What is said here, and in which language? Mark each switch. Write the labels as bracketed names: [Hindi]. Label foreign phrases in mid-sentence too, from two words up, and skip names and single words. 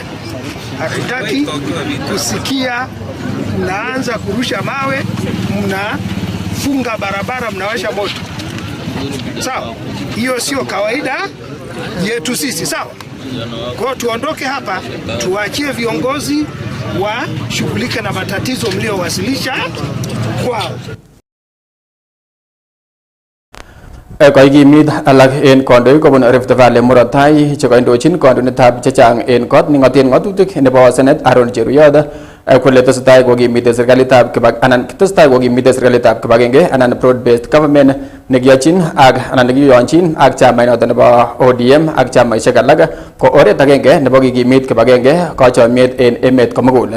[Swahili] Hatutaki kusikia mnaanza kurusha mawe, mnafunga barabara, mnawasha moto. Sawa? Hiyo sio kawaida yetu sisi, sawa? Kwa tuondoke hapa, tuachie viongozi washughulike na matatizo mliowasilisha kwao. [Kalenjin] Koikimit alak en kondoik kobun Rift Valley murot tai chekoindochin kandoindetab chechang en kot nengoten ng'atutik nebo Senate Aaron Cheruyot kole tesetai kokimite serikalitab serikalitab kibagenge anan [English] broad based government [Kalenjin] nekiyochin ak anan nekiyonchin ak chamainoto nebo ODM ak chamaisiek alak ko oret agenge nebo kikimit kibagenge kochomiet en emet komugul.